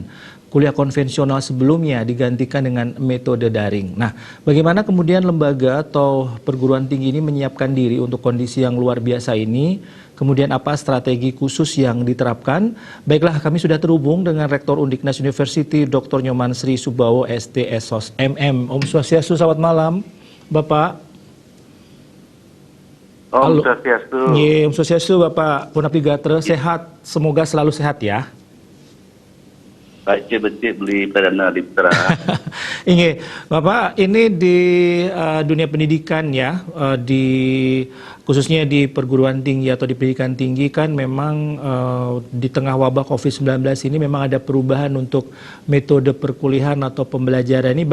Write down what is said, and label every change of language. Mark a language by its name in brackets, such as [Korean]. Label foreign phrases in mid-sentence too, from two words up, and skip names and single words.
[Indonesian] Kuliah konvensional sebelumnya digantikan dengan metode daring. Nah, bagaimana kemudian lembaga atau perguruan tinggi ini menyiapkan diri untuk kondisi yang luar biasa ini? Kemudian apa strategi khusus yang diterapkan? Baiklah, kami sudah terhubung dengan Rektor Undiknas University, Dr. Nyoman Sri Subawo SDSOS MM. [Sanskrit] Om Swastiastu, [Indonesian] selamat malam, Bapak. [Sanskrit] Om Swastiastu. Om Swastiastu, [Balinese] Bapak Punapti Gatra, [Indonesian] sehat. Semoga selalu sehat ya. Baik, beli Pradana Adiputra. Ini, Bapak, ini di dunia pendidikan ya, khususnya di perguruan tinggi atau di pendidikan tinggi kan memang di tengah wabah COVID-19 ini memang ada perubahan untuk metode perkuliahan atau pembelajaran ini.